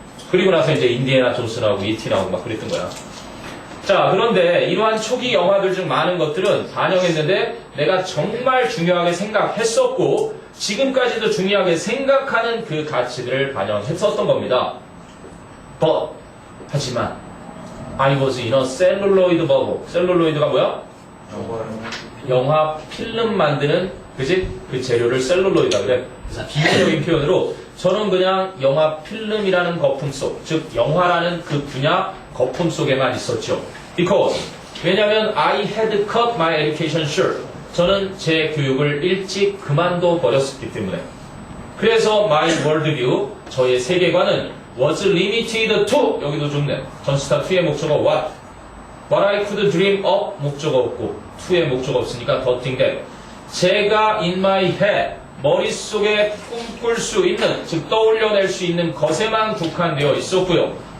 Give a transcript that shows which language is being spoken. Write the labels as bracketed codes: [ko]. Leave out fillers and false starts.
[ko] 그리고 나서 이제 인디애나 존스 나오고 E.T. 나오고 막 그랬던 거야. 자, 그런데 이러한 초기 영화들 중 많은 것들은 반영했는데 내가 정말 중요하게 생각했었고 지금까지도 중요하게 생각하는 그 가치들을 반영했었던 겁니다. [en] But [ko] 하지만 [en] I was in a celluloid bubble. [ko] 셀룰로이드가 뭐야? 영화 필름 만드는 그지? 그 재료를 셀룰로이드라 그래. 그래서 비유적인 표현으로 저는 그냥 영화 필름이라는 거품 속, 즉 영화라는 그 분야 거품 속에만 있었죠. [en] Because [ko] 왜냐하면 [en] I had cut my education short. [ko] 저는 제 교육을 일찍 그만둬 버렸기 때문에. 그래서 [en] my worldview, [ko] 저의 세계관은 [en] was limited to, [ko] 여기도 좋네. 전치사 to의 목적어 [en] what I could dream of [ko] 목적어 없고 to의 목적어 없으니까 [en] the thing that [ko] 제가 [en] in my head [ko] 머릿속에 꿈꿀 수 있는, 즉 떠올려낼 수 있는 것에만 국한되어 있었고요.